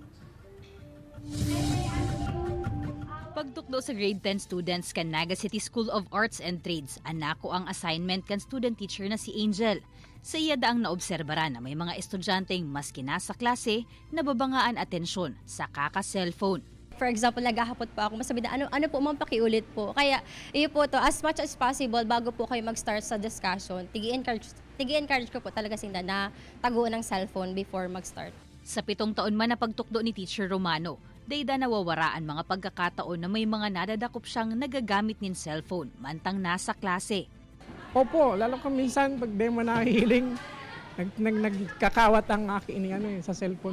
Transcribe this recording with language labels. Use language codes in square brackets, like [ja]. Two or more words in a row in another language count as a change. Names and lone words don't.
[bik] Pagtukdo sa [en] grade 10 students [bik] kan Naga City School of Arts and Trades, anako ang assignment kan student teacher na si Angel. Sa iya daang naobserbara na may mga estudyanteng maski nasa klase, nababangaan atensyon sa kaka-cellphone. [en] For example, [tl] naghahapot po ako, masabi na ano po ma'am, pakiulit po. Kaya iyo po to, [en] as much as possible, [tl] bago po kayo mag-start sa discussion, tigi-encourage ko po talaga sila na taguan ng cellphone before mag-start. [bik] Sa 7 taon man na pagtukdo ni Teacher Romano, dayda nawawaraan mga pagkakataon na may mga nadadakop siyang nagagamit ng cellphone mantang nasa klase. [tl] Opo, lalo kung minsan pag di mo nahihiling, nagkakawat ang akin sa cellphone.